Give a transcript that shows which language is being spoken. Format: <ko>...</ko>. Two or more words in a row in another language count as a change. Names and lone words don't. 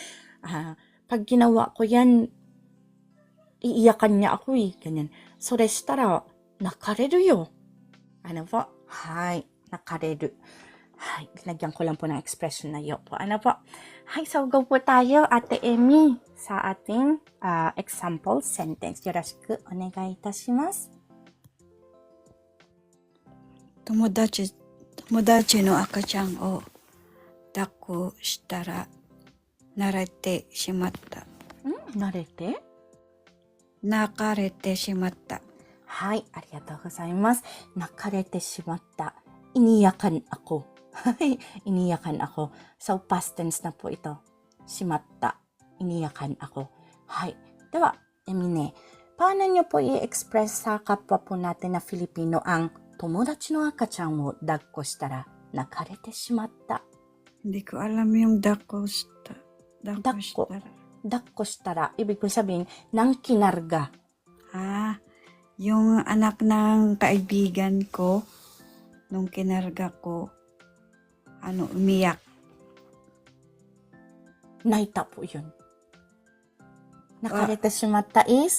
<tl>Pag ginawa ko yan, iiyakan niya ako eh. Ganyan. So, restara,</tl> <ja>泣かれるよ.</ja> <tl>Ano po?</tl> <ja>はい、泣かれる.</ja> <tl>Hi, linagyan ko lang po ng expression na yo po. Ano po? Hi, so go po tayo, Ate Emi, sa ating example sentence.</tl> <ja>よろしくお願いいたします. 友達の赤ちゃんを抱っこしたら慣れてしまった。慣れて泣かれてしまった。はい、ありがとうございます。泣かれてしまった。</ja> <tl>Iniyakan ako. Iniyakan ako. So, past tense na po ito. Shimatta. Iniyakan ako. Hay. Diba, Emine, paano nyo po i-express sa kapwa po natin na Filipino ang</tl> <ja>友達の赤ちゃんを抱っこしたら泣かれてしまった?</ja> <tl>Hindi ko alam yung</tl> <ja>抱っこした. 抱っこしたら.</ja> <tl>Ibig ko sabihin, nang kinarga. Yung anak ng kaibigan ko, nung kinarga ko, umiyak. Naita po yun.</tl> <ja>泣かれてしまった</ja> <tl>is?</tl>